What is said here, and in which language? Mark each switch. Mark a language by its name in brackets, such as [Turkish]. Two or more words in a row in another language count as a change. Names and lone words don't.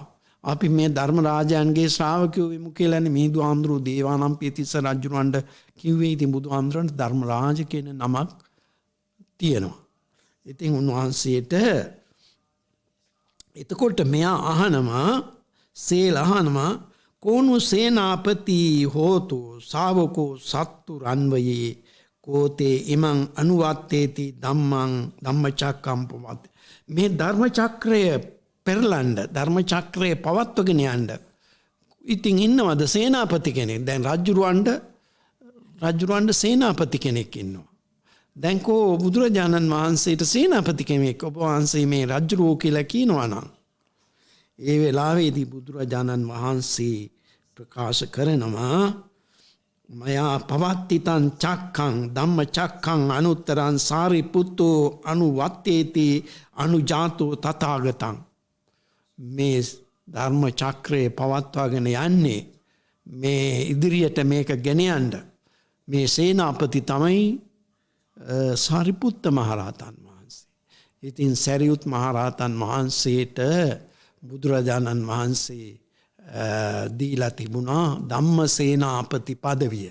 [Sinhala] අපි මේ ධර්ම රාජයන්ගේ ශ්‍රාවකයෝ වෙමු කියලානේ මිහිඳු හාමුදුරුවෝ දේවානම්පිය තිස්ස රජුරවන්ට කිව්වේ. ඉතින් බුදුහාමුදුරන්ට ධර්ම රාජ කියන නමක් තියෙනවා. ඉතින් උන්වහන්සේට එතකොට මෙයා අහනවා සේල අහනවා [Pali] කෝණු සේනාපති හෝතු ශාවකෝ සත්තු රන්වයේ කෝතේ ඉමං අනුවත්තේති ධම්මං ධම්මචක්කම් පවත්. [Sinhala] මේ ධර්ම චක්‍රය පෙරලන්න ධර්ම චක්‍රය පවත්වගෙන යන්න ඉතින් ඉන්නවද සේනාපති කෙනෙක්? දැන් රජුරවන්ට සේනාපති කෙනෙක් ඉන්නවා. දැන් කෝ බුදුරජාණන් වහන්සේට සේනාපති කෙනෙක් ඔබ වහන්සේ මේ රජුරෝ කියලා කියනවා නම් ඒ වෙලාවේදී බුදුරජාණන් වහන්සේ ප්‍රකාශ කරනවා [Pali] මයා පවත්තිතං චක්ඛං ධම්ම චක්ඛං අනුත්තරං සාරිපුත්තෝ අනුවත්තේති අනුජාතෝ තථාගතං. [Sinhala] මේ ධර්ම චක්‍රයේ පවත්වාගෙන යන්නේ මේ ඉදිරියට මේක ගෙන යන්න මේ සේනාපති තමයි සාරිපුත්ත මහරහතන් වහන්සේ. ඉතින් සරියුත් මහරහතන් වහන්සේට බුදුරජාණන් වහන්සේ දීලා තිබුණා [Pali] ධම්ම සේනාපති [Sinhala] පදවිය.